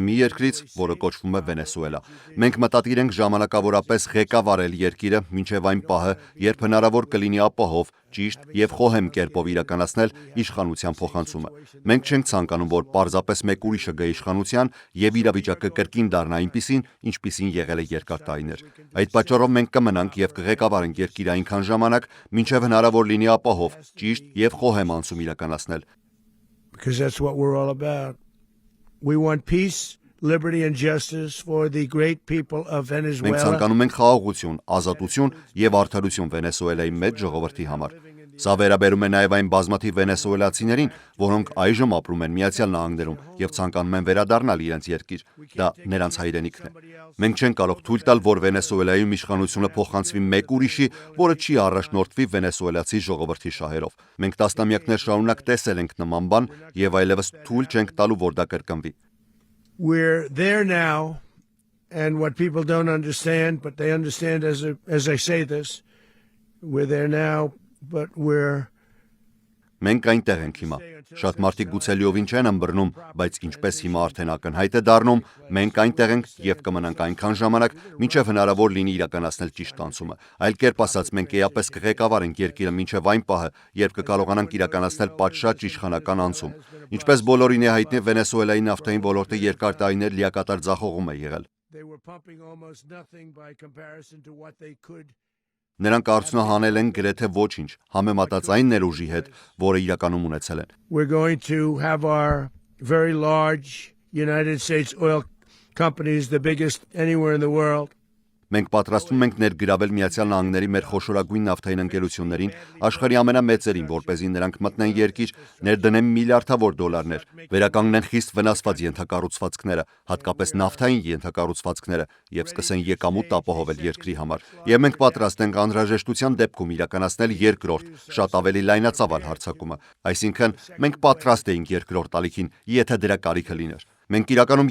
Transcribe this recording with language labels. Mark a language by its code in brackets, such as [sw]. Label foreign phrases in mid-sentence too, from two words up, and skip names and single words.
[hy] մի երկրից, որը կոչվում է Վենեսուելա։ Մենք մտադիր ենք ժամանակավորապես ղեկավարել երկիրը մինչև այն պահը, երբ հնարավոր կլինի ապահով, ճիշտ եւ խոհեմ կերպով իրականացնել իշխանության փոխանցումը։ Մենք չենք ցանկանում, որ պարզապես մեկ ուրիշը գա իշխանության եւ իրավիճակը կրկին դառնա այնպիսին, ինչպիսին եղել է երկար տարիներ։ Այդ պատճառով մենք կմնանք եւ կղեկավարենք երկիրը այնքան ժամանակ, մինչև հնարավոր լինի ապահով, ճիշտ եւ խոհեմ անցում իրականացնել։ [en] Because that's what we're all about. We want peace, liberty and justice for the great people of [hy] Մենք Venezuela. ցանկանում ենք խաղաղություն, ազատություն եւ արդարություն Վենեսուելայի մեծ ժողովրդի համար։ Սա վերաբերում է նաև այն բազմաթիվ վենեսուելացիներին, որոնք այժմ ապրում են Միացյալ Նահանգներում եւ ցանկանում են վերադառնալ իրենց երկիր։ Դա նրանց հայրենիքն է։ Մենք չենք կարող թույլ տալ, որ Վենեսուելայում իշխանությունը փոխանցվի մեկ ուրիշի, որը չի առաջնորդվի վենեսուելացի ժողովրդի շահերով։ Մենք տասնամյակներ շարունակ տեսել ենք նման բան եւ այլևս թույլ չենք տալու, որ դա կրկնվի։ [en] We're there now, and what people don't understand, but they understand as I say this, we're there now, but we're [hy] Մենք այնտեղ ենք հիմա։ Շատ մարդիկ գուցե լիովին չեն ըմբռնում, բայց ինչպես հիմա արդեն ակնհայտ է դառնում, մենք այնտեղ ենք եւ կմնանք այնքան ժամանակ, մինչեւ հնարավոր լինի իրականացնել ճիշտ անցումը։ Այլ կերպ ասած, մենք էապես կղեկավարենք երկիրը մինչեւ այն պահը, երբ կկարողանանք իրականացնել պատշաճ իշխանական անցում։ Ինչպես բոլորին է հայտնի, Վենեսուելայի նավթային ոլորտը երկար տարիներ լիակատար ձախողում է եղել։ [en] they were pumping almost nothing by comparison to what they could. [hy] Նրանք արդյունահանել են գրեթե ոչինչ, համեմատած այն ներուժի հետ, որը իրականում ունեցել են։ [en] We're going to have our very large United States oil companies, the biggest anywhere in the world. [hy] Մենք պատրաստվում ենք ներգրավել Միացյալ Նահանգների մեր խոշորագույն նավթային ընկերություններին, աշխարհի ամենամեծերին, որպեսզի նրանք մտնեն երկիր, ներդնեն միլիարդավոր դոլարներ, վերականգնեն խիստ վնասված ենթակառուցվածքները, հատկապես նավթային ենթակառուցվածքները, եւ սկսեն եկամուտ ապահովել երկրի համար։ Եվ մենք պատրաստ ենք անհրաժեշտության դեպքում իրականացնել երկրորդ, շատ ավելի լայնածավալ հարձակումը։ Այսինքն, մենք պատրաստ էինք երկրորդ ալիքին, եթե դրա կարիքը լիներ։ Մենք իրականում